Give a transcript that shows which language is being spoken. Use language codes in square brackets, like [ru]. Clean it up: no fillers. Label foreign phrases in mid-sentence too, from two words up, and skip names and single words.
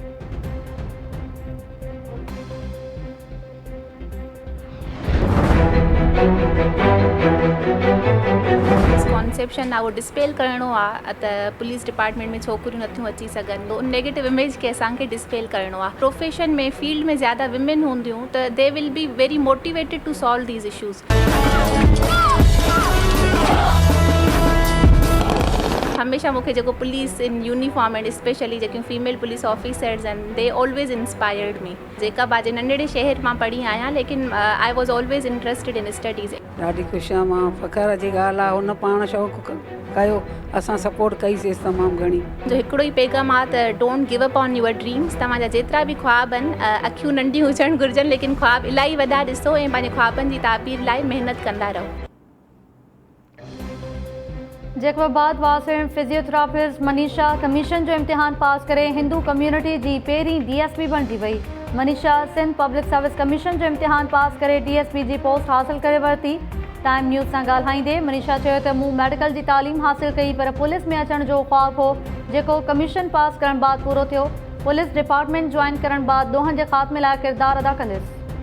[sd] कॉन्सेप्शन आहे उहो डिस्पेल करिणो आहे त [en] police department [sd] में छोकिरियूं नथियूं अची सघनि। उन [en] negative image [sd] खे असांखे डिस्पेल करिणो आहे। प्रोफेशन में फील्ड में ज़्यादा विमेन हूंदियूं त [en] they will be very motivated to solve these issues. [sd] हमेशह मूंखे जेको [en] police in uniform and specially जेकियूं female police officers आहिनि they always inspired me. [sd] जेका बाजे नंढड़े शहर मां पढ़ी आहियां लेकिन [en] I was always interested in studies. [sd] ॾाढी ख़ुशि आहे। मां फ़ख़्र जी ॻाल्हि आहे। हुन पाण शौक़ु कयो, असां सपोर्ट कईसीं तमामु घणी। जो हिकिड़ो ई पैगाम आहे त [en] don't give up on your dreams. [sd] तव्हांजा जेतिरा बि ख्वाब आहिनि अखियूं नंढियूं हुजणु घुरिजनि लेकिन ख्वाब इलाही वॾा ॾिसो ऐं पंहिंजे ख्वाबनि जी ताबीर लाइ महिनत कंदा रहो। जैकबाबाद वासिण फिजियोथेरापिस्ट मनीषा कमीशन जो इम्तिहान पास करे [en] Hindu community [sd] जी पहिरीं DSP बणिजी वई। मनीषा सिंध पब्लिक सर्विस कमीशन जो इम्तिहान पास करे DSP जी पोस्ट हासिल करे वरिती। टाइम न्यूज़ सां ॻाल्हाईंदे मनीषा चयो त मूं मेडिकल जी तालीम हासिल कई पर पुलिस में अचण जो ख़्वाबु हो जेको कमीशन पास करण बाद पूरो थियो। [en] police department join [sd] करण बाद ॾोहनि जे ख़ात्मे लाइ किरदारु अदा कंदसि।